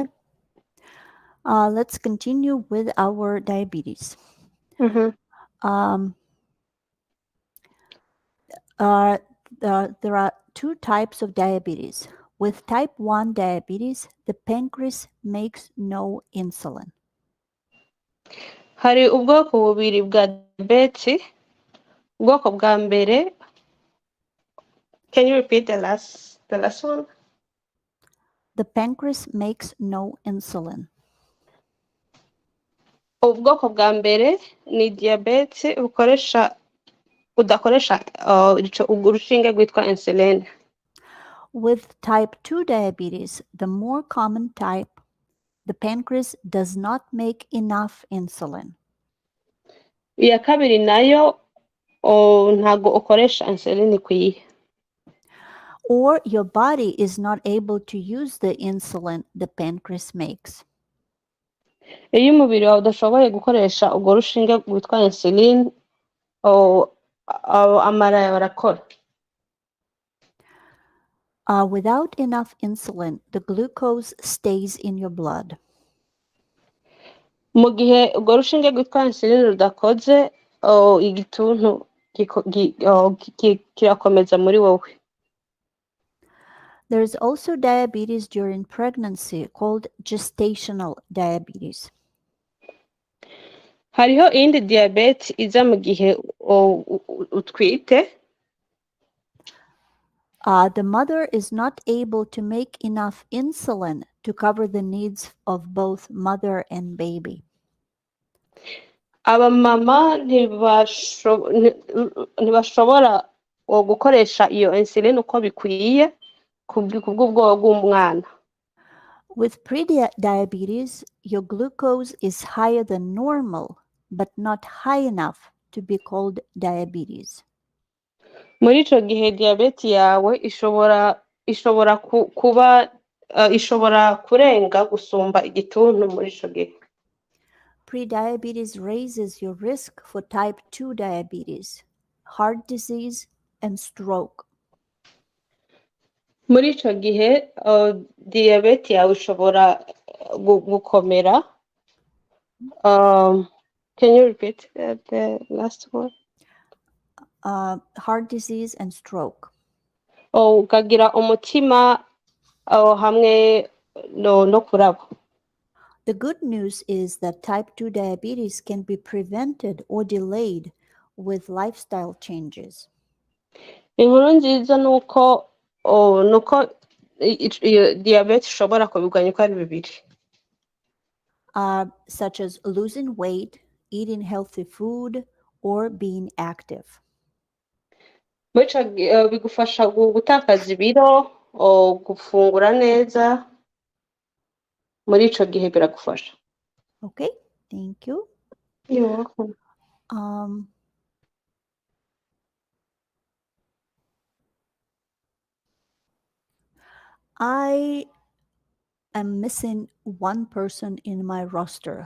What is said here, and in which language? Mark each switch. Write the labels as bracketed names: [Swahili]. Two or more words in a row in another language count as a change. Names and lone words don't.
[English] Let's continue with our diabetes. Mm-hmm. There are two types of diabetes. With type 1 diabetes, the pancreas makes no insulin. [Kinyarwanda] Hari ubwoko bubiri bwa diyabete. Ubwoko bwa mbere. [English] Can you repeat the last one? The pancreas makes no insulin. [Kinyarwanda] Ubwoko bwa mbere ni diyabete udakoresha urushinge rwitwa insulin. [English] With type 2 diabetes, the more common type, the pancreas does not make enough insulin. [Kinyarwanda] Iya kabiri nayo ntago ukoresha insulin ikwiye. [English] Or your body is not able to use the insulin the pancreas makes. [Kinyarwanda] Iyo umubiri wawe udashoboye gukoresha urwo rushinge rwitwa insulin, amara yawe arakora. [English] Without enough insulin, the glucose stays in your blood. [Kinyarwanda] Mu gihe urwo rushinge rwitwa insulin rudakoze, igituntu kirakomeza muri wowe. [English] There is also diabetes during pregnancy called gestational diabetes. [Kinyarwanda] Hariho iyindi diyabete iza mu gihe utwite. [English] The mother is not able to make enough insulin to cover the needs of both mother and baby. [Kinyarwanda] Abamama ntibashobora gukoresha iyo insulin uko bikwiye kubw'ubwoba bw'umwana. [English] With pre-diabetes, your glucose is higher than normal, but not high enough to be called diabetes. [Kinyarwanda] Muri ico gihe diyabete yawe ishobora kurenga gusumba igituntu muri ico gihe. [English] Pre-diabetes raises your risk for type 2 diabetes, heart disease, and stroke. [Kinyarwanda] Muri ico gihe diyabete yawe ishobora gukomera. [English] Can you repeat the last one? Heart disease and stroke. [Kinyarwanda] Ukagira umutima hamwe no kuraba. [English] The good news is that type 2 diabetes can be prevented or delayed with lifestyle changes. [Kinyarwanda] Inkuru nziza nuko diyabete ishobora kubigwanya uko ari bibiri. [English] Such as losing weight, eating healthy food, or being active. [Kinyarwanda] Bigufasha gutakaza ibiro, gufungura neza. Muri ico gihe biragufasha. [English] Okay, thank you. You're welcome. I am missing one person in my roster.